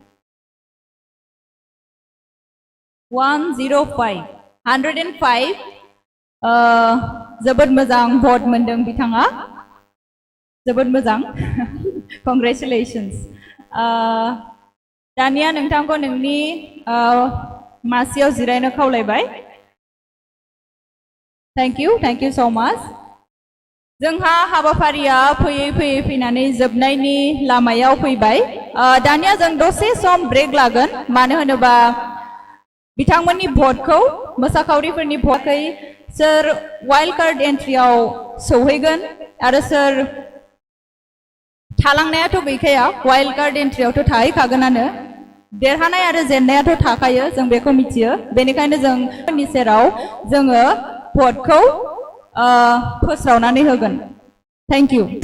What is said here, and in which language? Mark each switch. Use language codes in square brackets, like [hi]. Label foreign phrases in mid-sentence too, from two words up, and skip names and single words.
[brx] 105 जोबोद मोजां भट मोनदों बिथाङा जोबोद मोजां कंग्रेचुलेशन्स दानिया नोंथांखौ नोंनि मासियाव जिरायनो खावलायबाय [en] thank you so much [brx] जोंहा हाबाफारिया फैयै फैयै फैनानै जोबनायनि लामायाव फैबाय दानिया जों दसे [en] some break [brx] लागोन मानो होनोबा बिथांमोननि भटखौ मोसाखावरिफोरनि भटखौ सोर [en] wild card [brx] एन्ट्रियाव सौहैगोन आरो सोर थालांनायाथ' गैखाया [en] wild card [brx] एन्ट्रियावथ' थाहैखागोनानो देरहानाय आरो जेननायाथ' थाखायो जों बेखौ मिथियो बेनिखायनो जों नि सेराव जोङो भटखौ फोस्रावनानै होगोन [en] thank you